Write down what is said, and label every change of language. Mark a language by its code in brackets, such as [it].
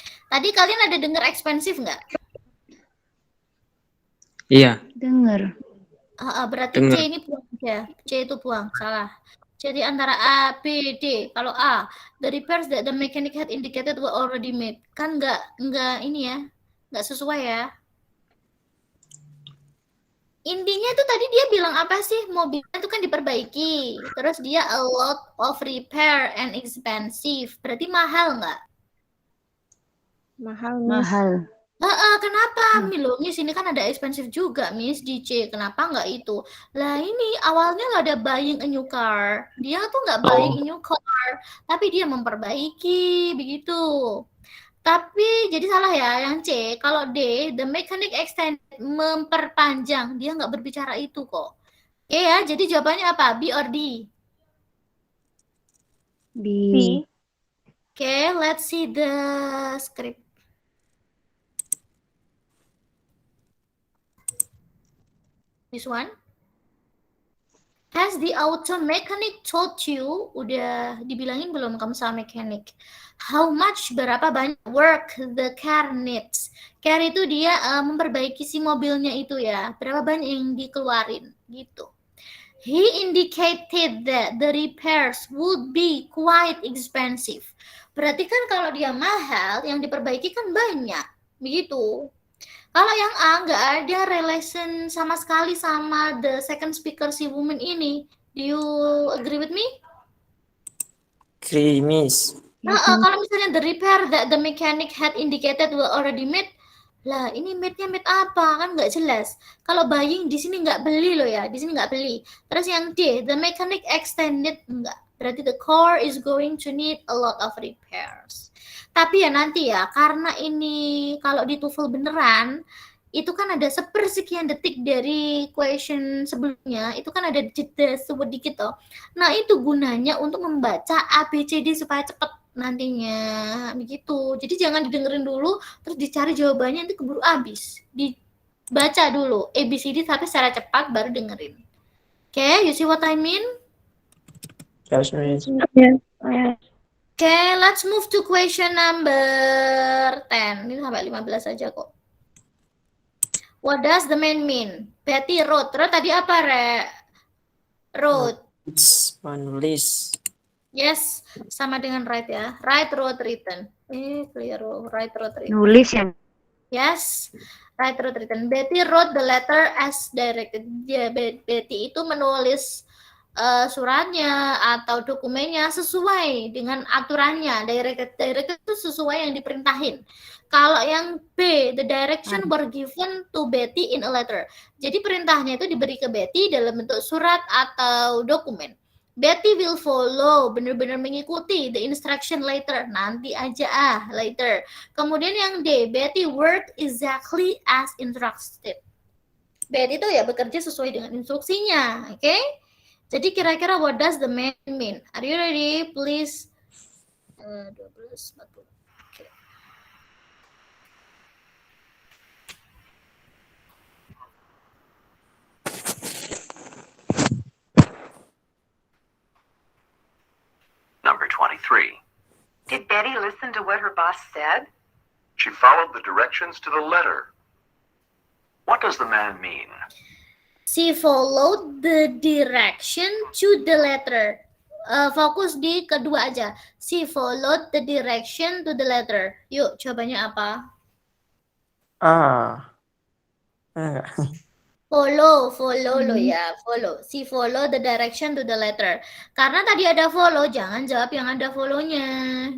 [id] Tadi kalian ada dengar expensive nggak? Iya. Dengar. Berarti C Dengar. ini buang aja. C itu buang, salah. Jadi antara A, B, D. Kalau A, [en] the repairs that the mechanic had indicated were already made. [id] Kan nggak ini ya, nggak sesuai ya. Intinya itu tadi dia bilang apa sih? Mobilnya itu kan diperbaiki. Terus dia [en] a lot of repair and expensive. [id] Berarti mahal nggak? Mahal, Miss. Kenapa? Miss, ini kan ada expensive juga, Miss, di C. Kenapa nggak itu? Lah ini awalnya nggak ada [en] buying a new car. [id] Dia tuh nggak buying a new car, tapi dia memperbaiki, begitu. Tapi jadi salah ya yang C. Kalau D, [en] the mechanic extend [id] memperpanjang. Dia nggak berbicara itu kok. Oke ya, jadi jawabannya apa? [en] B or D? B. Oke, let's see the script. This one. Has the auto mechanic told you, [id] udah dibilangin belum kamu sama mechanic, [en] how much, [id] berapa banyak [en] work the car needs? [id] Car itu dia memperbaiki si mobilnya itu ya, berapa banyak yang dikeluarin gitu. [en] He indicated that the repairs would be quite expensive. [id] Berarti kan kalau dia mahal, yang diperbaiki kan banyak, begitu. Kalau yang A nggak ada relation sama sekali sama [en] the second speaker [id] si woman ini. [en] Do you agree with me? Agree, Miss. [id] Kalau misalnya [en] the repair that the mechanic had indicated were already made, lah ini made-nya made apa? [id] Kan nggak jelas. Kalau buying di sini nggak beli loh ya, di sini nggak beli. Terus yang D, the mechanic extended, enggak. Berarti [en] the car is going to need a lot of repairs. [id] Tapi ya nanti ya, karena ini kalau di TOEFL beneran, itu kan ada sepersekian detik dari question sebelumnya, itu kan ada jeda sedikit toh. Nah itu gunanya untuk membaca ABCD supaya cepat nantinya, begitu. Jadi jangan didengerin dulu, terus dicari jawabannya, nanti keburu habis. Dibaca dulu ABCD tapi secara cepat, baru dengerin. [en] Okay, you see what I mean? Yes, Miss. Okay, let's move to question number 10. [id] Ini sampai 15 aja kok. [en] What does the man mean? Betty wrote. Wrote [id] tadi apa, Re? [en] Wrote. It's [id] menulis. [en] Yes, [id] sama dengan write ya. [en] Write, wrote, written. Clear. Write, wrote, written. [id] Nulis ya. [en] Yes, write, wrote, written. Betty wrote the letter as directed. [id] Ya, Betty itu menulis suratnya atau dokumennya sesuai dengan aturannya. Directed itu sesuai yang diperintahin. [en] Kalau yang B, the direction were given to Betty in a letter. [id] Jadi perintahnya itu diberi ke Betty dalam bentuk surat atau dokumen. [en] Betty will follow, [id] benar-benar mengikuti [en] the instruction later. [id] Nanti aja [en] later. Kemudian yang D, Betty worked exactly as instructed. [id] Betty itu ya bekerja sesuai dengan instruksinya, oke? [en] Jadi kira-kira what does the man mean? Are you ready? Please. 12:40. Okay. Number 23. Did Betty listen to what her boss said? She followed the directions to the letter. What does the man mean? She followed the direction to the letter. [id] Fokus di kedua aja. [en] She followed the direction to the letter. [id] Yuk, jawabannya apa? Enggak. [en] Follow lo ya, follow. She follow the direction to the letter. [id] Karena tadi ada follow, jangan jawab yang ada follow-nya.